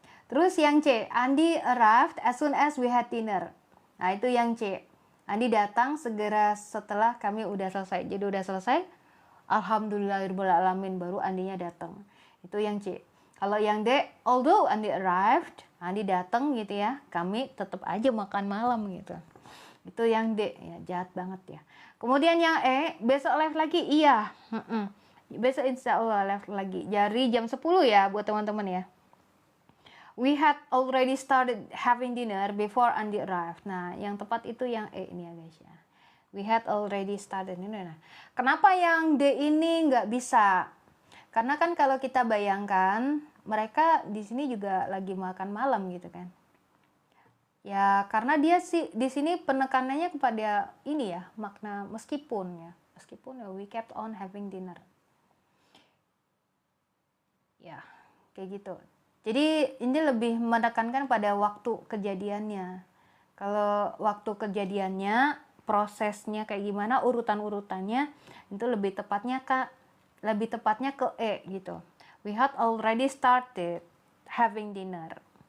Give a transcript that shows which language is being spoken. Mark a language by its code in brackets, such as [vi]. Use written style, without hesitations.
[id] Terus yang C, [en] Andi arrived as soon as we had dinner. [id] Nah itu yang C, Andi datang segera setelah kami udah selesai. Jadi udah selesai, alhamdulillahirobbilalamin, baru Andinya datang. Itu yang C. Kalau yang D, [en] although Andi arrived, [id] Andi datang gitu ya, kami tetap aja makan malam gitu. Itu yang D, ya jahat banget ya. Kemudian yang E, besok live lagi, iya. Besok insya Allah live lagi. Jadi jam 10 ya buat teman-teman ya. [en] We had already started having dinner before Andi arrived. [id] Nah, yang tepat itu yang E ini ya guys ya. [en] We had already started. [id] Nah, kenapa yang D ini nggak bisa? Karena kan kalau kita bayangkan, mereka di sini juga lagi makan malam gitu kan. Ya, karena dia sih di sini penekanannya kepada ini ya, makna meskipun ya [en] we kept on having dinner. [id] Ya, kayak gitu. Jadi ini lebih menekankan pada waktu kejadiannya. Kalau waktu kejadiannya, prosesnya kayak gimana, urutan-urutannya itu lebih tepatnya ke E gitu. [en] We had already started having dinner.